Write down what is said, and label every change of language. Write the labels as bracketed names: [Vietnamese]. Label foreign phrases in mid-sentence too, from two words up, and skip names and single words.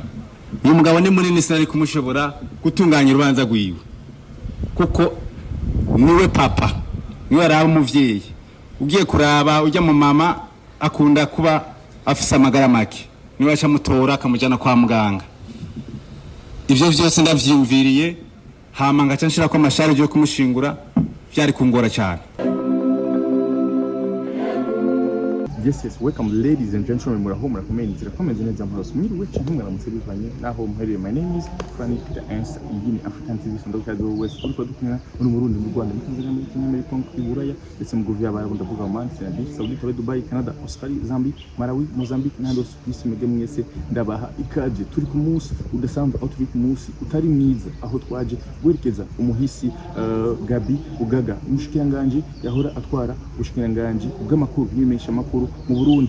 [Rundi] Uyu mugabo ni munini, sinari kumushobora gutunganya urubanza rwiwe, kuko niwe papa, niwe araba umuvyeyi. Ugiye kuraba ujya mu mama akunda kuba afise amagara make, niwe acamutora akamujana kwa muganga. Ivyo vyose ndavyumviriye, hama ngaca nshira ko amashari yo kumushingura vyari kungora cyane. [English] Yes, welcome ladies and gentlemen, [Rundi] muraho murakomeye, zirakomeze neza mparaso mwiriwe cyangwa mwaramutse bivanye naho muhereye. [English] My name is Franny the Answer. [Rundi] Iyi ni African TV sondoka zo wese uriko dukinira muri Burundi, mu Rwanda, mu Tanzania, muri Kenya, muri Congo, muri Buraya, ndetse mu Guvia Barabu, ndavuga Oman, Saudi, Saudi, Dubai, Canada, Australia, Zambia, Malawi, Mozambique n'ahandi hose kwisi. Mwebwe mwese ndabaha ikaje. Turi ku munsi udasanzwe, aho turi ku munsi utari mwiza, aho twaje guherekeza umuhisi Gaby Bugaga, umushikiranganje yahora atwara ubushikiranganje bw'amakuru n'imesha makuru mu Burundi.